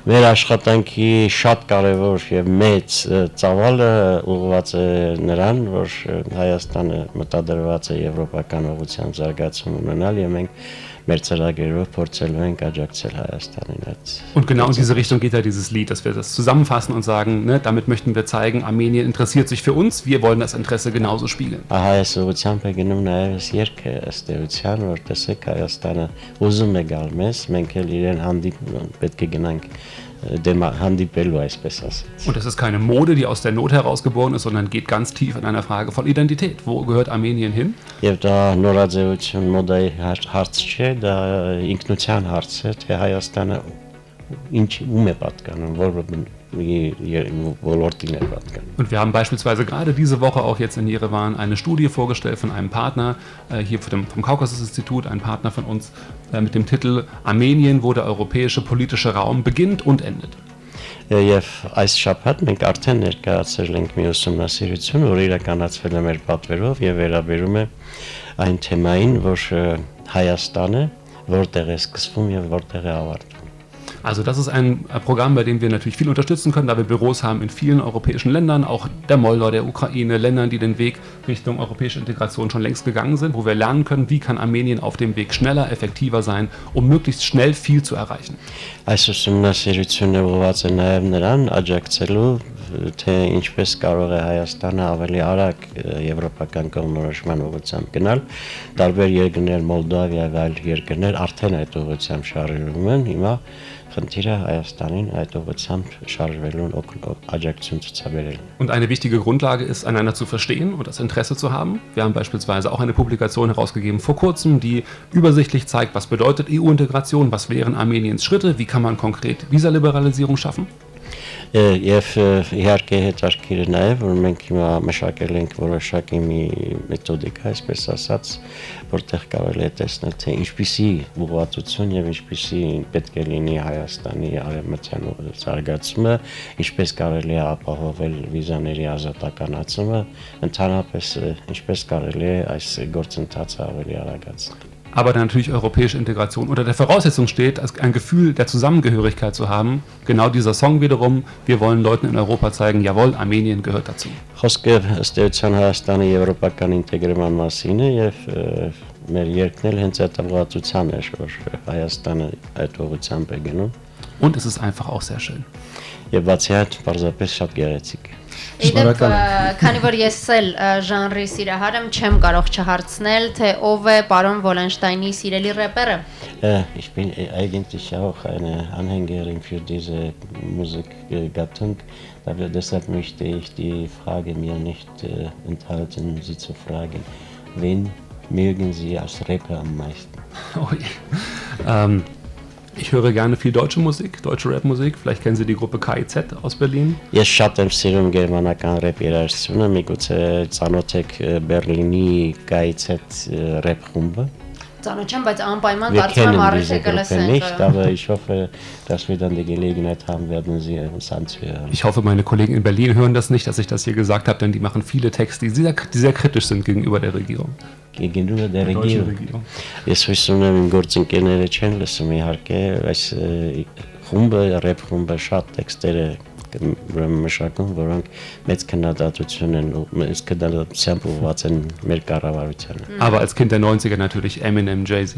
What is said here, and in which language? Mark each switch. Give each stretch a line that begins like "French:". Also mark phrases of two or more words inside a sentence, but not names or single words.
Armenian: Մեր աշխատանքի շատ կարևոր եւ մեծ ծավալը ուղղված է նրան, որ Հայաստանը մտադրված է եվրոպական ուղղության զարգացում ունենալ եւ մենք մեր ծրագրերով փորձելու ենք աջակցել Հայաստանին այդ։
German: Und genau in diese Richtung geht ja dieses Lied, dass wir das zusammenfassen und sagen, ne, damit möchten wir zeigen, Armenien interessiert sich für uns, wir wollen das Interesse genauso spiegeln.
Armenian: Ահա այս ուղղությամբ է գնում նաև երգը ըստ էության, որ տեսեք Հայաստանը ուզում է գալ մեզ, մենք էլ իրեն հանդիպում պետք է գնանք հանդիպելու այսպես ասած։
German: Und das ist keine Mode, die aus der Not heraus geboren ist, sondern geht ganz tief in einer Frage von Identität. Wo gehört Armenien hin?
Armenian: Եվ դա նորաձևություն մոդայի հարց չէ, դա ինքնության հարց է, թե Հայաստանը ինչ ում է պատկանում,
German: Und wir haben beispielsweise gerade diese Woche auch jetzt in Jerewan eine Studie vorgestellt von einem Partner hier vom Kaukasus-Institut, ein Partner von uns mit dem Titel Armenien, wo der europäische politische Raum beginnt und endet.
Armenian: Եվ այս շաբաթ մենք արդեն ներկայացրել ենք մի ուսումնասիրություն, որը իրականացվել է մեր պատվերով եւ վերաբերում է այն թեմային, որ Հայաստանը որտեղ է սկսվում եւ որտեղ է ավարտվում։
German: Also das ist ein Programm, bei dem wir natürlich viel unterstützen können, da wir Büros haben in vielen europäischen Ländern, auch der Moldau, der Ukraine, Ländern, die den Weg Richtung europäische Integration schon längst gegangen sind, wo wir lernen können, wie kann Armenien auf dem Weg schneller, effektiver sein, um möglichst schnell viel zu erreichen.
Armenian: Այս ուսումնասիրությունը ուղղված է նաև նրան աջակցելու, թե ինչպես կարող է Հայաստանը ավելի արագ եվրոպական կողմնորոշման ուղղությամբ գնալ, տարբեր երկրներ, Մոլդովիա եւ այլ երկրներ արդեն այդ ուղղությամբ շարժվում են, հիմա խնդիրը Հայաստանին այդ ուղղությամբ շարժվելուն աջակցություն ցուցաբերել։
German: Und eine wichtige Grundlage ist, einander zu verstehen und das Interesse zu haben. Wir haben beispielsweise auch eine Publikation herausgegeben vor kurzem, die übersichtlich zeigt, was bedeutet EU-Integration, was wären Armeniens Schritte, wie kann man konkret Visaliberalisierung schaffen.
Armenian: Եվ իհարկե հետաքրքիր է նաև, որ մենք հիմա մշակել ենք որոշակի մի մեթոդիկա, այսպես ասած, որտեղ կարելի է տեսնել, թե ինչպիսի ուղղվածություն եւ ինչպիսի պետք է լինի Հայաստանի արևմտյան զարգացումը, ինչպես կարելի է ապահովել վիզաների ազատականացումը, ընդհանրապես ինչպես կարելի է այս գործընթացը ավելի արագացնել։
German: Aber da natürlich europäische Integration unter der Voraussetzung steht, ein Gefühl der Zusammengehörigkeit zu haben. Genau dieser Song wiederum, wir wollen Leuten in Europa zeigen, jawohl, Armenien gehört dazu.
Armenian: Խոսքը ըստ էության Հայաստանի եվրոպական ինտեգրման մասին է եւ մեր երկրն էլ հենց այդ ուղղվածության է, որ Հայաստանը այդ ուղղությամբ է գնում։
German: Und es ist einfach auch sehr schön.
Armenian: Եվ բացի այդ, պարզապես շատ գեղեցիկ է։ Իդեպ, քանի որ ես էլ ժանրի սիրահար եմ, չեմ կարող չհարցնել, թե ով է պարոն Վոլենշտայնի սիրելի рэպերը։
German: Ich bin eigentlich auch eine Anhängerin für diese Musikgattung, deshalb möchte ich die Frage mir nicht enthalten, Sie zu fragen, wen mögen Sie als Rapper am meisten? Oh je. Ich höre gerne viel deutsche Musik, deutsche Rapmusik. Vielleicht kennen Sie die Gruppe KIZ aus Berlin.
Armenian: Ես շատ եմ սիրում գերմանական ռեփ երաժշտությունը, միգուցե ծանոթ եք Բերլինի KIZ ռեփ խումբը։ Ծանոթ չեմ, բայց անպայման կարծում եմ առիթ կլսենք։
German: Aber ich hoffe, dass wir dann die Gelegenheit haben werden, sie uns anzuhören. Ich hoffe, meine Kollegen in Berlin hören das nicht, dass ich das hier gesagt habe, denn die machen viele Texte, die sehr kritisch sind gegenüber der Regierung. Gegenüber der Regierung.
Armenian: Ես հույս ունեմ իմ գործընկերները չեն լսում իհարկե, այս խումբը, ռեփ խումբը շատ տեքստեր է մշակում, որոնք մեծ քննադատություն են, մեծ քննադատությամբ ուղղված են մեր կառավարությանը։
German: Aber als Kind der 90er natürlich Eminem, Jay-Z.